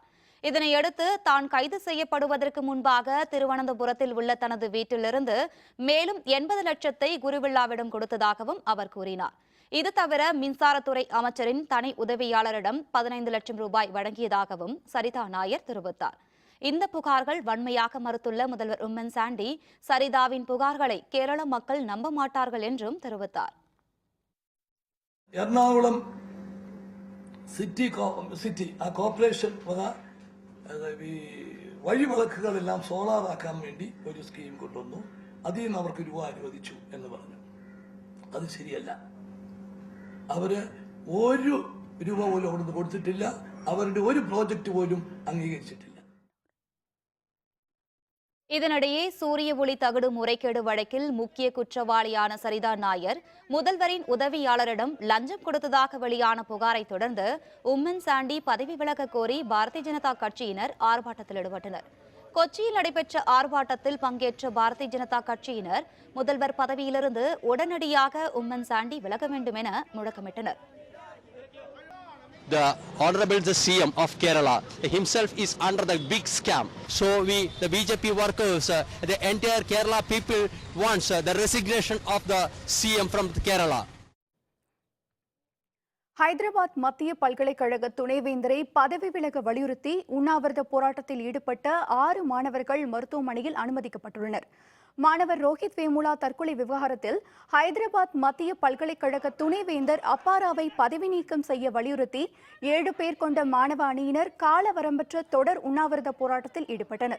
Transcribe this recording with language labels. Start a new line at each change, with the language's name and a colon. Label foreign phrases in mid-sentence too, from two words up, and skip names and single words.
Tamil: இதனையடுத்து தான் கைது செய்யப்படுவதற்கு முன்பாக திருவனந்தபுரத்தில் உள்ள தனது வீட்டிலிருந்து மேலும் 80 லட்சத்தை குருவில்லாவிடம் கொடுத்ததாகவும் அவர் கூறினார். இது தவிர மின்சாரத்துறை அமைச்சரின் தனி உதவியாளரிடம் 15 லட்சம் ரூபாய் வழங்கியதாகவும் சரிதா நாயர் தெரிவித்தார். இந்த புகார்கள் வன்மையாக மறுத்துள்ள முதல்வர் உம்மன் சாண்டி சரிதாவின் புகார்களை கேரள மக்கள் நம்ப மாட்டார்கள் என்றும் தெரிவித்தார்.
Malayalam: എറണാകുളം സിറ്റി ആ കോർപ്പറേഷൻ ഈ വഴിവിളക്കുകളെല്ലാം സോളാറാക്കാൻ വേണ്ടി ഒരു സ്കീം കൊണ്ടുവന്നു. അതിൽ നിന്ന് അവർക്ക് രൂപ അനുവദിച്ചു എന്ന് പറഞ്ഞു. അത് ശരിയല്ല. അവര് ഒരു രൂപ പോലും അവിടുന്ന് കൊടുത്തിട്ടില്ല. അവരുടെ ഒരു പ്രോജക്റ്റ് പോലും അംഗീകരിച്ചിട്ടില്ല.
Tamil: இதனிடையே சூரிய ஒளி தகடு முறைகேடு வழக்கில் முக்கிய குற்றவாளியான சரிதா நாயர் முதல்வரின் உதவியாளரிடம் லஞ்சம் கொடுத்ததாக வெளியான புகாரை தொடர்ந்து உம்மன் சாண்டி பதவி விலக கோரி பாரதிய ஜனதா கட்சியினர் ஆர்ப்பாட்டத்தில் ஈடுபட்டனர். கொச்சியில் நடைபெற்ற ஆர்ப்பாட்டத்தில் பங்கேற்ற பாரதிய ஜனதா கட்சியினர் முதல்வர் பதவியிலிருந்து உடனடியாக உம்மன் சாண்டி விலக வேண்டும் என முழக்கமிட்டனர்.
English: The Honorable the CM of Kerala himself is under the big scam. So the BJP workers, the entire Kerala people wants the resignation of the CM from Kerala.
Tamil: ஹைதராபாத் மத்திய பல்கலைக்கழக துணைவேந்தரை பதவி விலக வலியுறுத்தி உண்ணாவிரத போராட்டத்தில் ஈடுபட்ட 6 மாணவர்கள் மருத்துவமனையில் அனுமதிக்கப்பட்டுள்ளனர். மாணவர் ரோஹித் வேமுலா தற்கொலை விவகாரத்தில் ஹைதராபாத் மத்திய பல்கலைக்கழக துணைவேந்தர் அப்பாராவை பதவி நீக்கம் செய்ய வலியுறுத்தி 7 பேர் கொண்ட மாணவ அணியினர் காலவரம்பற்ற தொடர் உண்ணாவிரத போராட்டத்தில் ஈடுபட்டனர்.